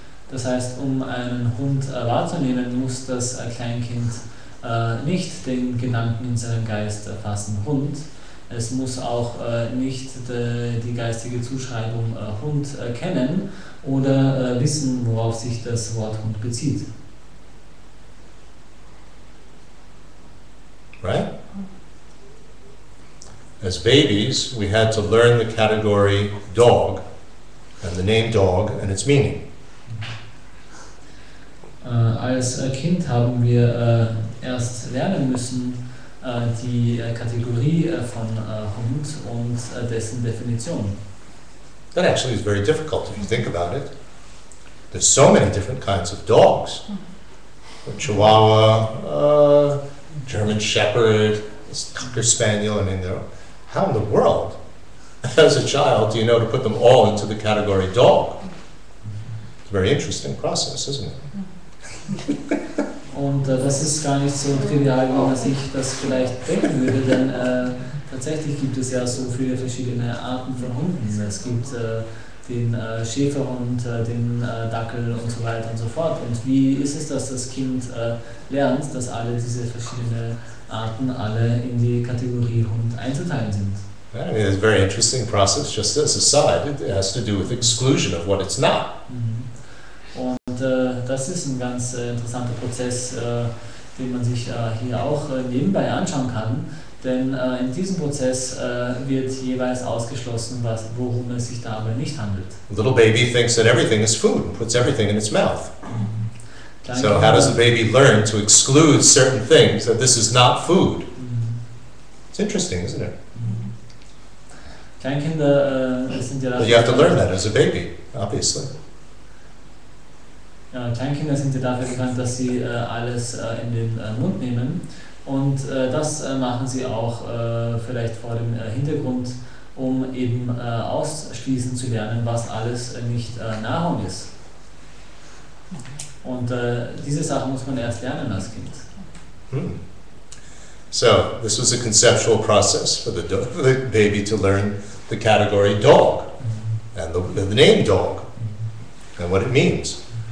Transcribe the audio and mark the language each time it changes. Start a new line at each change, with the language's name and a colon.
German: Das heißt, um einen Hund wahrzunehmen, muss das Kleinkind nicht den Gedanken in seinem Geist erfassen, Hund. Es muss auch nicht die geistige Zuschreibung Hund kennen oder wissen, worauf sich das Wort Hund bezieht.
English: Right? As babies, we had to learn the category dog and the name dog and its meaning.
German: Als Kind haben wir erst lernen müssen die Kategorie von Hund und dessen Definition.
English: That actually is very difficult if you think about it. There's so many different kinds of dogs. Chihuahua, German Shepherd, Cocker Spaniel. I mean, how in the world, as a child, do you know to put them all into the category dog? It's a very interesting process, isn't it?
German: Und das ist gar nicht so trivial, wie man sich das vielleicht denken würde, denn tatsächlich gibt es ja so viele verschiedene Arten von Hunden. Es gibt den Schäferhund, den Dackel und so weiter und so fort. Und wie ist es, dass das Kind lernt, dass alle diese verschiedenen Arten alle in die Kategorie Hund einzuteilen sind?
English: I mean, it's a very interesting process. Just as a side, it has to do with exclusion of what it's not.
German: Und das ist ein ganz interessanter Prozess, den man sich hier auch nebenbei anschauen kann, denn in diesem Prozess wird jeweils ausgeschlossen, worum es sich dabei nicht handelt.
English: The little baby thinks that everything is food and puts everything in its mouth. So how does the baby learn to exclude certain things, that this is not food? It's interesting, isn't it?
German: Kleinkinder sind ja
English: But you have to learn that as a baby, obviously.
German: Kleinkinder sind ja dafür bekannt, dass sie alles in den Mund nehmen und das machen sie auch vielleicht vor dem Hintergrund, um eben ausschließen zu lernen, was alles nicht Nahrung ist. Und diese Sachen muss man erst lernen als Kind.
English: So this was a conceptual process for the baby to learn the category dog and the name dog and what it means.